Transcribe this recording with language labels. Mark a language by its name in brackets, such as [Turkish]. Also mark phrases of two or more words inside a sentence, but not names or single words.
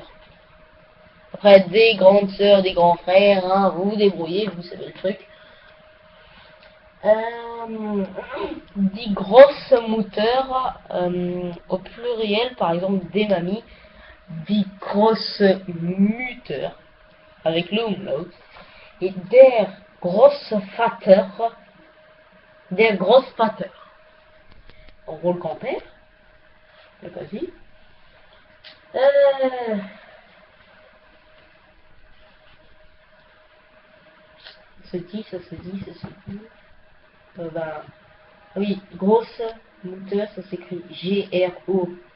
[French] Après, des grandes sœurs, des grands frères, hein, vous vous débrouillez, vous savez le truc. Dit [German] grosse mutter, [French] au pluriel, par exemple, des mamies, dit [German] grosse mutter, [French] avec le umlaut, et [German] der grosse Vater, der Großvater. [French] En gros, le grand-père, le papy. Ça se dit. Ben, oui, [German] grosse mutter, [French] ça s'écrit G-R-O.